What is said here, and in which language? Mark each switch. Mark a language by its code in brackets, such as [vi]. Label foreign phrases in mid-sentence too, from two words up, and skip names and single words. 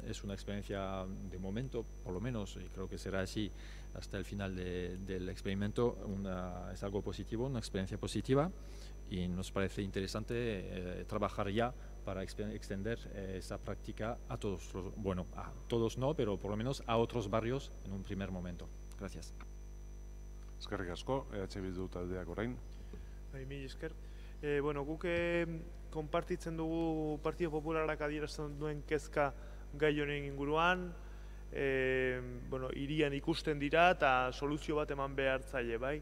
[es] Es una experiencia de momento, por lo menos, y creo que será así hasta el final del experimento, es algo positivo, una experiencia positiva, y nos parece interesante trabajar ya para extender esa práctica a todos, bueno, a todos no, pero por lo menos a otros barrios en un primer momento. Gracias. [eu] Eskerrik asko, Bildu taldeak orain. Mila esker. Bueno, guk konpartitzen dugu Partido Popularrak adierazten duen kezka gai honen inguruan, bueno, hirian ikusten dira eta soluzio bat eman behar zaie, bai?